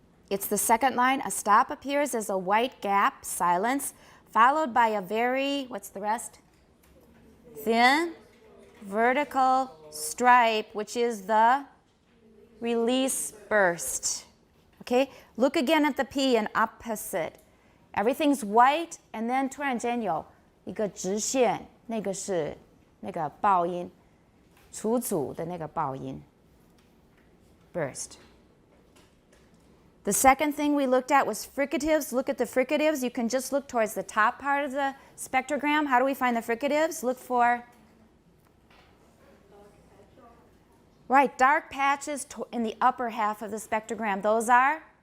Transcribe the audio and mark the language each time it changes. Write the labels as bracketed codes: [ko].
[en] It's the second line. A stop appears as a white gap, silence, followed by a very, what's the rest? Thin, vertical stripe, which is the release burst. Okay, look again at the P in opposite. Everything's white, and then [zh] 突然间有一个直线，那个是那个爆音，楚楚的那个爆音 burst. [en] The second thing we looked at was fricatives. Look at the fricatives. You can just look towards the top part of the spectrogram. How do we find the fricatives? Look for right, dark patches in the upper half of the spectrogram. Those are